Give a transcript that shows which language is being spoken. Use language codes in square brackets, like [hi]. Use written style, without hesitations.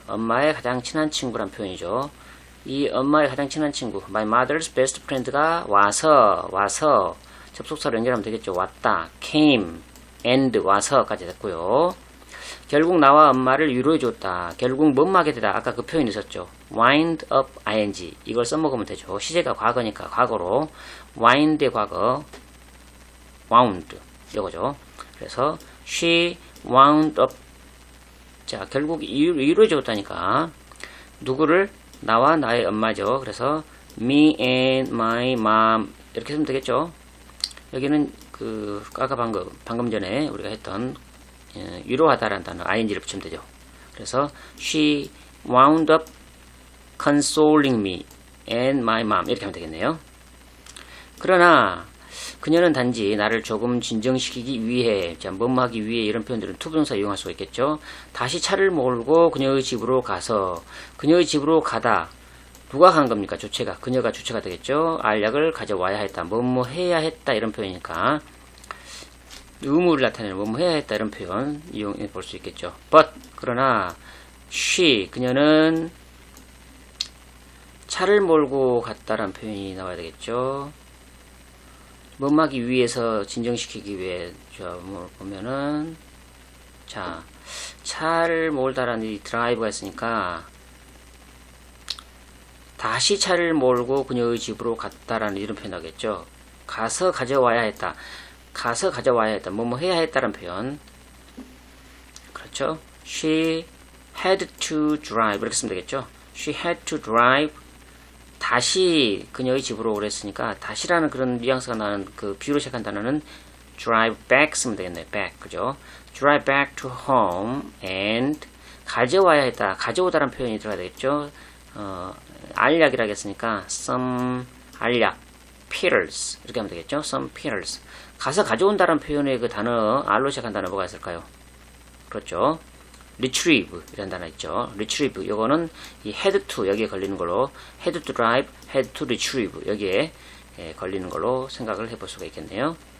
[ko] 엄마의 가장 친한 친구란 표현이죠. 이 엄마의 가장 친한 친구, [en] my mother's best friend [ko] 가 와서 접속사로 연결하면 되겠죠. 왔다, came, and 와서까지 됐고요. 결국 나와 엄마를 위로해 줬다. 결국 뭐하게 되다. 아까 그 표현 있었죠. wind up ing. 이걸 써먹으면 되죠. 시제가 과거니까 과거로 wind의 과거 wound 이거죠. [en] 그래서 she wound up. [ko] 자, 결국 위로해 줬다니까 누구를? 나와 나의 엄마죠. 그래서 [en] me and my mom [ko] 이렇게 쓰면 되겠죠. 여기는 그 아까 방금 전에 우리가 했던 위로하다라는 단어 ing를 붙이면 되죠. [en] 그래서 she wound up consoling me and my mom [ko] 이렇게 하면 되겠네요. 그러나 그녀는 단지 나를 조금 진정시키기 위해, 자, 뭐하기 위해 이런 표현들은 투부정사 이용할 수가 있겠죠. 다시 차를 몰고 그녀의 집으로 가서, 그녀의 집으로 가다. 누가 간 겁니까? 주체가. 그녀가 주체가 되겠죠. 알약을 가져와야 했다. 뭐뭐 해야 했다. 이런 표현이니까 의무를 나타내는 뭐뭐 해야 했다. 이런 표현 이용해 볼 수 있겠죠. But 그러나 she 그녀는 차를 몰고 갔다라는 표현이 나와야 되겠죠. 뭐하기 위해서 진정시키기 위해 보면은 자 차를 몰다라는 이 드라이브가 있으니까 다시 차를 몰고 그녀의 집으로 갔다라는 이런 표현 나겠죠. 가서 가져와야 했다. 가서 가져와야 했다. 뭐뭐 해야 했다라는 표현. 그렇죠. [en] She had to drive [ko] 이렇게 쓰면 되겠죠. [en] She had to drive [ko] 다시 그녀의 집으로 오랬으니까 다시라는 그런 뉘앙스가 나는 그 비유로 시작한 단어는 drive back 쓰면 되겠네요. [en] back 그죠? drive back to home and [ko] 가져와야 했다. 가져오다라는 표현이 들어가야 되겠죠. 알약이라고 했으니까 some 알약 pills 이렇게 하면 되겠죠. [en] some pills [ko] 가서 가져온다라는 표현의 그 단어 R로 시작한 단어 뭐가 있을까요? 그렇죠. retrieve 이라는 단어 있죠. retrieve 이거는 이 had to 여기에 걸리는 걸로 [en] had to drive, had to retrieve [ko] 여기에 걸리는 걸로 생각을 해볼 수가 있겠네요.